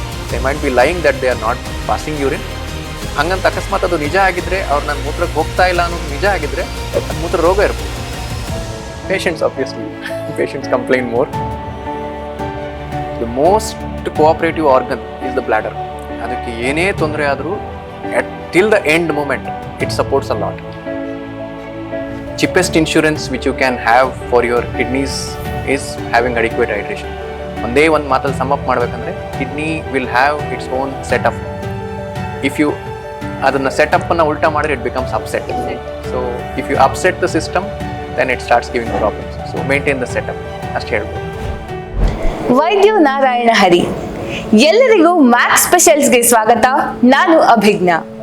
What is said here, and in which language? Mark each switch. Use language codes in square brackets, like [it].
[en] They might be lying that they are not passing urine. [kn] ಹಂಗಂತ ಅಕಸ್ಮಾತ್ ಅದು ನಿಜ ಆಗಿದ್ರೆ, ಅವ್ರು ನನ್ನ ಮೂತ್ರಕ್ಕೆ ಹೋಗ್ತಾ ಇಲ್ಲ ಅನ್ನೋದು ನಿಜ ಆಗಿದ್ರೆ ಅದು ಮೂತ್ರ ರೋಗ ಇರ್ಬೋದು. [en] Patients obviously patients complain more. The most cooperative organ is the bladder. [kn] ಅದಕ್ಕೆ ಏನೇ ತೊಂದರೆ ಆದರೂ [en] Till the end moment it supports a lot. cheapest insurance which you can have for your kidneys is having adequate hydration. [kn] ಒಂದೇ ಒಂದು ಮಾತಲ್ಲಿ [en] Sum up ಮಾಡಬೇಕಂದ್ರೆ kidney will have its own setup. If you [kn] ಅದನ್ನ setup ಅನ್ನ ಉಲ್ಟಾ ಮಾಡಿದ್ರೆ [en] It becomes upset. So if you upset the system then it starts giving problems. So maintain the setup [kn] ಅಷ್ಟು ಹೇಳ್ಬೋದು. ವೈದ್ಯ ನಾರಾಯಣ ಹರಿ. ಎಲ್ಲರಿಗೂ ಮ್ಯಾಕ್ಸ್ ಸ್ಪೆಷಲ್ಸ್ಗೆ ಸ್ವಾಗತ. ನಾನು ಅಭಿಜ್ಞಾ.